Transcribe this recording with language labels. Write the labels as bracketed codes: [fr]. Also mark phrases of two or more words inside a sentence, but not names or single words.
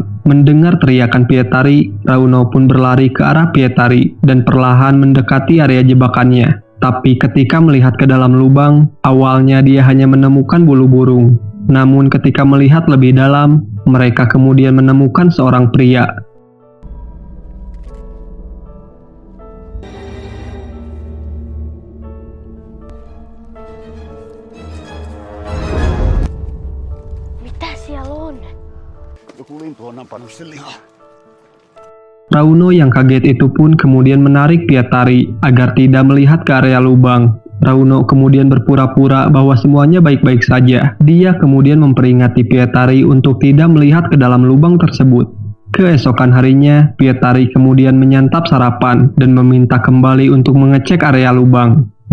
[id] Mendengar teriakan Pietari, Rauno pun berlari ke arah Pietari dan perlahan mendekati area jebakannya. Tapi ketika melihat ke dalam lubang, awalnya dia hanya menemukan bulu burung. Namun ketika melihat lebih dalam, mereka kemudian menemukan seorang pria. [fi] Mitä siellä on? Joku lintu on napannut sen lihaa. [id] Rauno yang kaget itu pun kemudian menarik Pietari agar tidak melihat ke area lubang. Rauno kemudian berpura-pura bahwa semuanya baik-baik saja. Dia kemudian memperingati Pietari untuk tidak melihat ke dalam lubang tersebut. Keesokan harinya, Pietari kemudian menyantap sarapan dan meminta kembali untuk mengecek area lubang.